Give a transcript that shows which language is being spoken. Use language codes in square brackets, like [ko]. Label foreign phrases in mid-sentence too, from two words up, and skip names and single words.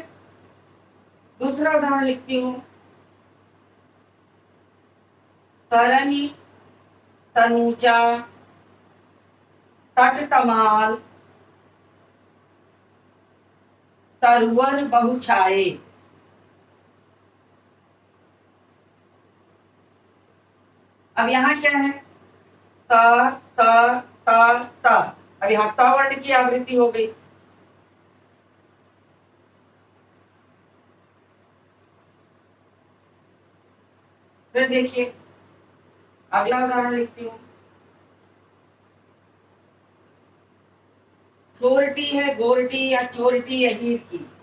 [hi] दूसरा उदाहरण लिखती हूं, तरनी तनुजा तट तमाल तरवर बहुछाए। अब यहाँ क्या है, त त त त, अब यहाँ त वर्ण की आवृत्ति हो गई। फिर देखिए अगला उदाहरण लिखती हूँ, चोरटी है गोरटी या चोरटी अहीर की,